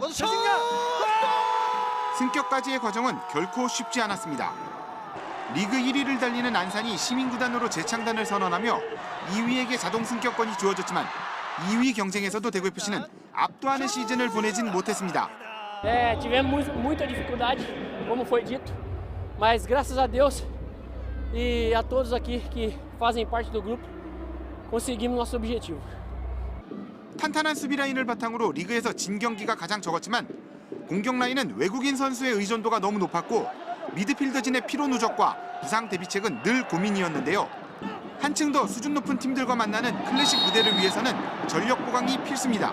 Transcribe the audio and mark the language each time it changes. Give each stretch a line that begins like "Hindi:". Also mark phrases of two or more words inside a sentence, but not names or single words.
Korean: 거기서 승격까지의 과정은 결코 쉽지 않았습니다. 리그 1위를 달리는 안산이 시민구단으로 재창단을 선언하며 2위에게 자동 승격권이 주어졌지만 2위 경쟁에서도 대구FC는 압도하는 시즌을 보내진 못했습니다.
Portuguese: Tivemos muita dificuldade, como foi dito, mas graças a Deus e a todos aqui que fazem parte do grupo, conseguimos nosso objetivo.
Korean: 탄탄한 수비 라인을 바탕으로 리그에서 진 경기가 가장 적었지만 공격 라인은 외국인 선수의 의존도가 너무 높았고 미드필더진의 피로 누적과 부상 대비책은 늘 고민이었는데요. 한층 더 수준 높은 팀들과 만나는 클래식 무대를 위해서는 전력 보강이 필수입니다.